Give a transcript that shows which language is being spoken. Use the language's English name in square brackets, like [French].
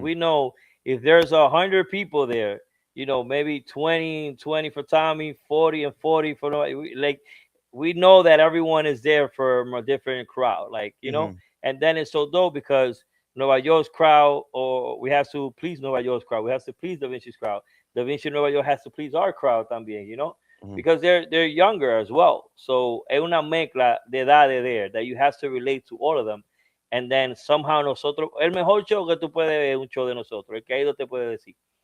[English] we know if there's 100 people there, maybe 20 for Tommy, 40 and 40 for like we know that everyone is there from a different crowd. Like, mhm, and then it's so dope because Nueva York's crowd, or we have to please Nueva York's crowd. We have to please Da Vinci's crowd. Da Vinci Nueva York has to please our crowd también. mhm. Because they're younger as well. So [Spanish] es una mezcla de edades [English] there that you have to relate to all of them. And then somehow [Spanish] nosotros, el mejor show que tú puedes ver es un show de nosotros, el que ha ido te puede decir.